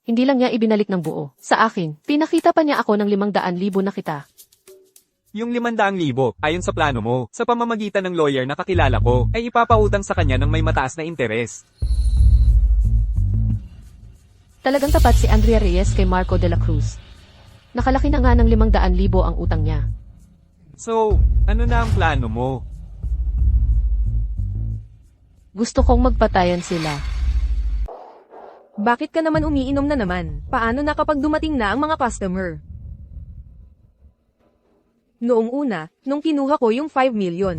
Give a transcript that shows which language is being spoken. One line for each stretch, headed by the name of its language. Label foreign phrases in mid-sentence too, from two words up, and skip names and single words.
Filipino: Hindi lang niya ibinalik ng buo. Sa akin, pinakita pa niya ako ng 500,000 na kita. Yung 500,000, ayon sa plano mo, sa pamamagitan ng lawyer na kakilala ko, ay ipapautang sa kanya ng may mataas na interes. Talagang tapat si Andrea Reyes kay Marco de la Cruz. Nakalaki na nga ng 500,000 ang utang niya. So, ano na ang plano mo? Gusto kong magpatayan sila. Bakit ka naman umiinom na naman? Paano na kapag dumating na ang mga customer? Noong una, nung kinuha ko yung 5 million.